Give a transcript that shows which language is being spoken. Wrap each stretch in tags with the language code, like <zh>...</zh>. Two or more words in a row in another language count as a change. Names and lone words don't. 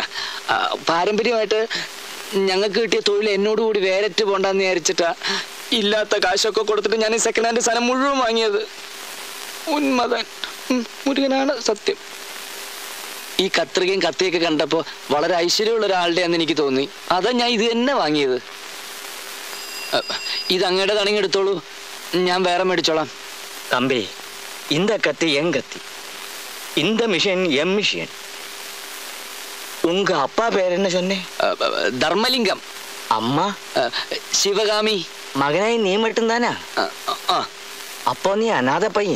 <ml>പാരമ്പര്യമായിട്ട് ഞങ്ങൾക്ക് കിട്ടിയ തൊഴിൽ എന്നോടുകൂടി വേരറ്റ് പോണ്ടെന്ന് വിചാരിച്ചിട്ടാ ഇല്ലാത്ത കാശൊക്കെ കൊടുത്തിട്ട് ഞാൻ ഈ</ml> <en>second hand</en> <ml>സാധനം മുഴുവൻ വാങ്ങിയത്. ഉന്മതൻ. മുരുകനാണ് സത്യം. ഈ കത്രികയും കത്തിയൊക്കെ കണ്ടപ്പോ വളരെ ഐശ്വര്യമുള്ള ഒരാളുടെയാന്ന് എനിക്ക് തോന്നി. അതാ ഞാൻ ഇത് തന്നെ വാങ്ങിയത്. ഇത് അങ്ങയുടെ കണങ്ങി എടുത്തോളൂ, ഞാൻ വേറെ മേടിച്ചോളാം.</ml> <ta>தம்பி, இந்த கத்தி என் கத்தி, இந்த மிஷின் எம் மிஷின். உங்க அப்பா பேர் என்ன சொன்னே?</ta> <ml>ധർമ്മലിംഗം.</ml> <ta>அம்மா</ta> <ml>ശിവകാമി.</ml> <ta>மகனாய் நீ மட்டும்தானா? அப்போ நீ அநாத பையன்.</ta>